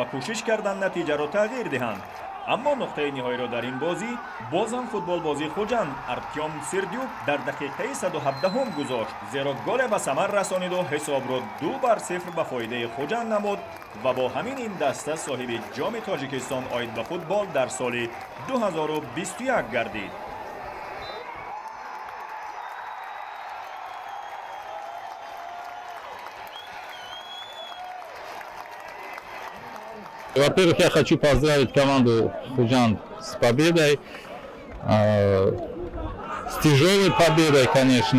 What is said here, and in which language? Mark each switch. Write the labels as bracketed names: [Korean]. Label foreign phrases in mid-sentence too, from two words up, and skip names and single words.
[Tajik] کوشش کردند نتیجه را تغییر دهند، اما نقطه نهایی را در این بازی باز هم فوتبال بازی خوجند ارتیوم سردیوک در دقیقه 117 گذاشت، زیرا گل به ثمر رسانید و حساب را 2-0 به فایده خوجند نمود و با همین این دسته صاحب جام تاجیکستان عاید به فوتبال در سال 2021 گردید. [Russian] Во-первых, я хочу поздравить команду Худжанд с победой, с тяжелой победой, конечно.